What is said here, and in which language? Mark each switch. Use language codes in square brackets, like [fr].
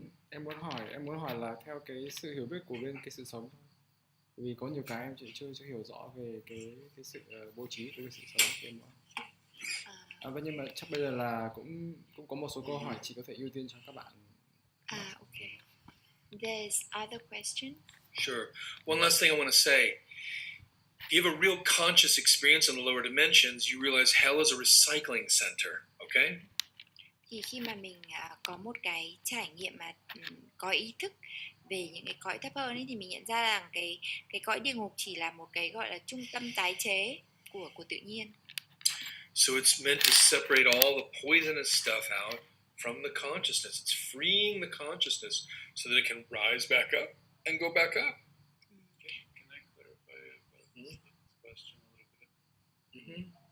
[vi] em muốn hỏi là theo cái sự hiểu biết của bên cái sự sống thôi. Vì có nhiều cái em chưa hiểu rõ về cái sự bố trí của cái sự sống thì em muốn. Vâng, nhưng mà chắc bây giờ là cũng có một số câu hỏi chị có thể ưu tiên cho các bạn. [en] Okay. There's other question. Sure. One last thing I want to say. If you have a real conscious experience in the lower dimensions, you realize hell is a recycling center. Okay? [vi] Thì khi mà mình có một cái trải nghiệm mà có ý thức về những cái cõi thấp hơn ấy, thì mình nhận ra rằng cái cõi địa ngục chỉ là một cái gọi là trung tâm tái chế của tự nhiên. [en] So it's meant to separate all the poisonous stuff out from the consciousness. It's freeing the consciousness so that it can rise back up and go back up. Can I clarify this question a little bit? Mm-hmm.